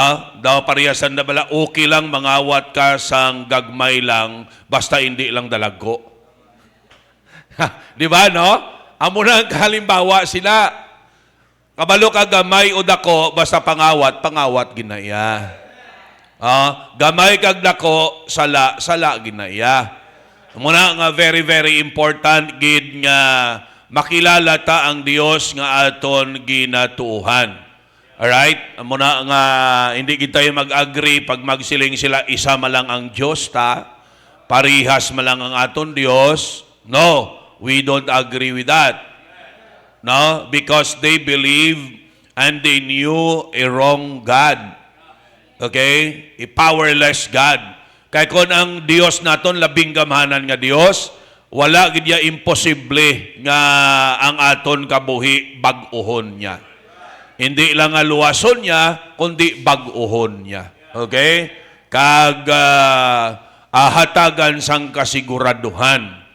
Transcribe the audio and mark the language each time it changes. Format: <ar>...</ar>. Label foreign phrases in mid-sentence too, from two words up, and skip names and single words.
<hil>Daw pariyasan na bala, okay lang mangawat ka sang gagmay lang basta hindi lang dalago.</hil> <tl>Di ba, no?</tl> <hil>Amo na ang halimbawa sila. Kabalo ka gamay o dako, basta pangawat ginaya. Gamay kag dako, sala ginaya. Muna nga</hil> <en>very, very important</en> <hil>gid nga makilala ta ang Dios nga aton ginatuuhan. Alright? Muna nga hindi gid tayo mag-agree pag magsiling sila isa malang ang Dios ta, parihas malang ang aton Dios.</hil> <en>No, we don't agree with that. No, because they believe and they knew a wrong God. Okay? A powerless God.</en> <hil>Kaya kung ang Diyos naton labing gamhanan nga Diyos, wala gid ya imposible nga ang aton kabuhi bag-ohon niya. Hindi lang nga luwason niya, kundi bag-ohon niya. Okay? Kag hatagan sang kasiguraduhan.</hil>